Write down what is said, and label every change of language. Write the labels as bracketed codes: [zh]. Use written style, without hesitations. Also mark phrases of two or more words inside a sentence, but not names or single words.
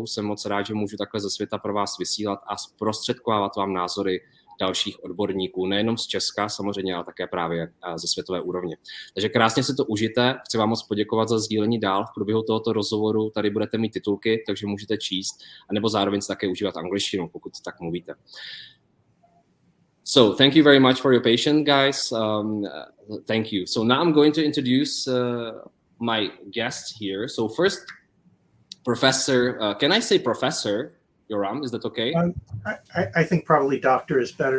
[cs] Jsem moc rád, že můžu takhle ze světa pro vás vysílat a zprostředkovávat vám názory dalších odborníků, nejenom z Česka samozřejmě, ale také právě ze světové úrovně. Takže krásně si to užijte. Chci vám moc poděkovat za sdílení dál. V průběhu tohoto rozhovoru tady budete mít titulky, takže můžete číst, anebo zároveň si také užívat angličtinu, pokud tak mluvíte. [en] So thank you very much for your patience, guys. Thank you. So now I'm going to introduce my guests here. So first, Professor, can I say Professor Yoram? Is that okay? I think probably doctor is better.